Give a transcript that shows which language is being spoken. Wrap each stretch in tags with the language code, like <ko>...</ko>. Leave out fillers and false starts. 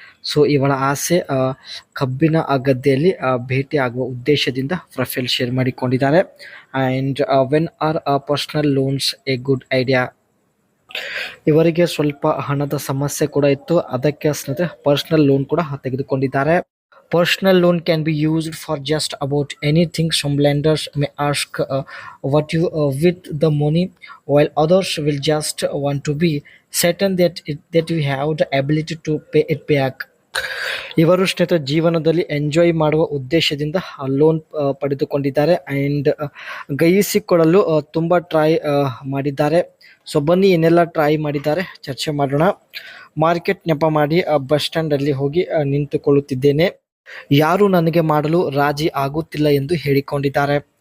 <kn>So ಇವಳ ಆಸೆ ಕಬ್ಬಿನ ಗದ್ದೆಯಲ್ಲಿ ಭೇಟಿ ಆಗುವ ಉದ್ದೇಶದಿಂದ ಪ್ರೊಫೈಲ್ ಶೇರ್ ಮಾಡಿಕೊಂಡಿದ್ದಾರೆ.</kn> <en>And when are personal loans a good idea.</en> <kn>ಇವರಿಗೆ ಸ್ವಲ್ಪ ಹಣದ ಸಮಸ್ಯೆ ಕೂಡ ಇತ್ತು, ಅದಕ್ಕೆ ಸ್ನೇಹಿತರೆ ಪರ್ಸನಲ್ ಲೋನ್ ಕೂಡ ತೆಗೆದುಕೊಂಡಿದ್ದಾರೆ.</kn> <en>Personal loan can be used for just about anything. Some lenders may ask what you with the money, while others will just want to be certain that you have the ability to pay it back.</en> <kn>ಇವರು ಸ್ನೇಹಿತರೆ ಜೀವನದಲ್ಲಿ enjoy ಮಾಡುವ ಉದ್ದೇಶದಿಂದ loan ಪಡೆದುಕೊಂಡಿದ್ದಾರೆ. And ಗೈಸಿಕೊಳ್ಳಲು ತುಂಬ try ಮಾಡಿದ್ದಾರೆ. So ಬನ್ನಿ ಏನೆಲ್ಲ ಟ್ರೈ ಮಾಡಿದ್ದಾರೆ ಚರ್ಚೆ ಮಾಡೋಣ. ಮಾರ್ಕೆಟ್ ನೆಪ ಮಾಡಿ ಬಸ್ ಸ್ಟ್ಯಾಂಡಲ್ಲಿ ಹೋಗಿ ನಿಂತುಕೊಳ್ಳುತ್ತಿದ್ದೇನೆ, ಯಾರು ನನಗೆ ಮಾಡಲು ರಾಜಿ ಆಗುತ್ತಿಲ್ಲ ಎಂದು ಹೇಳಿಕೊಂಡಿದ್ದಾರೆ.</kn>